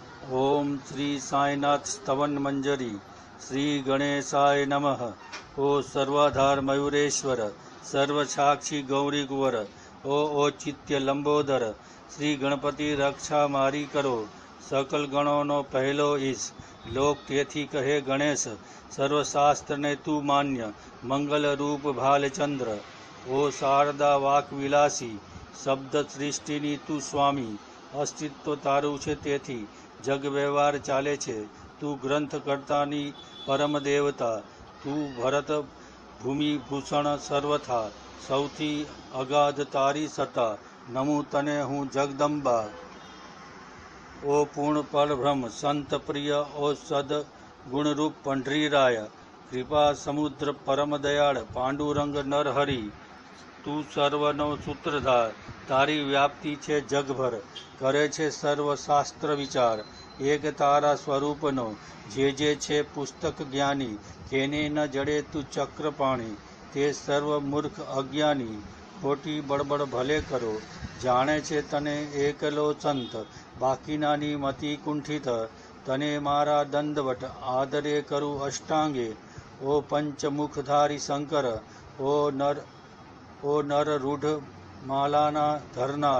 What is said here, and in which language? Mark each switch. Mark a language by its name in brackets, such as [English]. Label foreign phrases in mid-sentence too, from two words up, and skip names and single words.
[Sanskrit] ओम श्री साईनाथ स्तवन मंजरी श्री गणेशाय नमः। [Gujarati] ઓ સર્વાધાર મયૂરેશ્વર સર્વસાક્ષી ગૌરી કુંવર ઓ ઔચિત્ય લંબોદર શ્રી ગણપતિ રક્ષા મારી કરો। સકલ ગણો નો પહેલો ઈશ લોક તેથી કહે ગણેશ। સર્વશાસ્ત્ર ને તું માન્ય મંગલ રૂપ ભાલચંદ્ર। ઓ શારદા વાક વિલાસી શબ્દ સૃષ્ટિની તું સ્વામી। અસ્તિત્વ તારું છે તેથી જગ વ્યવહાર ચાલે છે। તું ગ્રંથ કર્તાની પરમ દેવતા। તું ભરત ભૂમિ ભૂષણ સર્વથા સૌથી અગાધ તારી સત્તા। નમું તને હું જગદંબા। ઓ પૂર્ણ પર બ્રહ્મ સંત પ્રિય ઓ સદ ગુણરૂપ પંડરીરાય। કૃપા સમુદ્ર પરમ દયાળ પાંડુરંગ નરહરિ। તું સર્વનો સૂત્રધાર તારી વ્યાપ્તિ છે જગભર। કરે છે સર્વ શાસ્ત્ર વિચાર એક તારા સ્વરૂપનો। જે છે પુસ્તક જ્ઞાની કેને ન જડે તું ચક્રપાણી। તે સર્વ મૂર્ખ અજ્ઞાની ખોટી બડબડ ભલે કરો। જાણે છે તને એકલો સંત બાકીનાની મતિ કુંઠિત। તને મારા દંડવટ આદરે કરું અષ્ટાંગે। ઓ પંચમુખધારી શંકર ઓ નર રૂઢ માળાના ધરનાર।